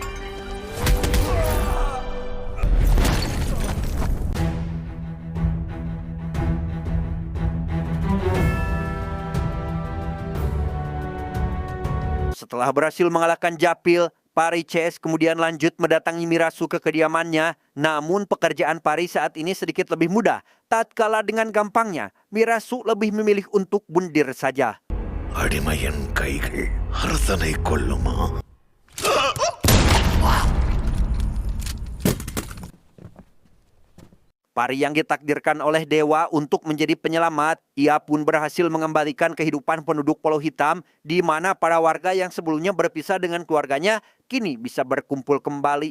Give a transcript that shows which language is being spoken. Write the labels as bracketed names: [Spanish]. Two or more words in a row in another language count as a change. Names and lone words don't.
[Indonesian] Setelah berhasil mengalahkan Japil, Pari CS kemudian lanjut mendatangi Mirasu ke kediamannya. Namun pekerjaan Pari saat ini sedikit lebih mudah. Tatkala dengan gampangnya, Mirasu lebih memilih untuk bundir saja. [Tamil] அடிமையின் கைகள் அரசனை கொல்லுமா? [Indonesian] Pari yang ditakdirkan oleh dewa untuk menjadi penyelamat, ia pun berhasil mengembalikan kehidupan penduduk Pulau Hitam, di mana para warga yang sebelumnya berpisah dengan keluarganya kini bisa berkumpul kembali.